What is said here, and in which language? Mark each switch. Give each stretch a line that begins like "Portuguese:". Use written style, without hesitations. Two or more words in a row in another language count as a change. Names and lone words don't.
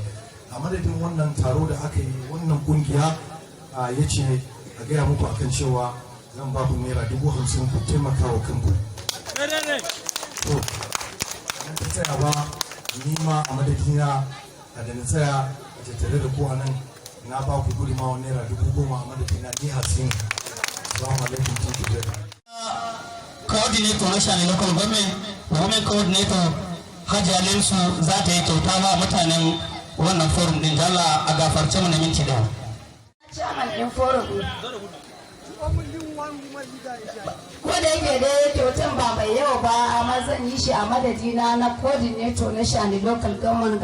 Hausa: A madadin wannan taro da aka yi, wannan kungiya ya ce a gaya muku akan cewa zan ba ku naira 50,000 ku taimaka wa kanku. To, nan ta tsaya ba, ni ma a madadina da na tsaya a tattare da ku a nan, na ba ku gudunmawa naira 10,000 a madadina ni Hassan.
Arabic: السلام عليكم,
English: thank you very much.
Hausa: Coordinator na Shani Local Government,
English: Women Coordinator
Hausa: Hajji Alinsu za ta yi kyauta wa mutanen wannan forum din. Allah a gafarce mu na minti da. Chairman din forum ko da yake dai kyautan ba mai yawa ba, amma zan yi shi a madadina na coordinator na Shani Local Government.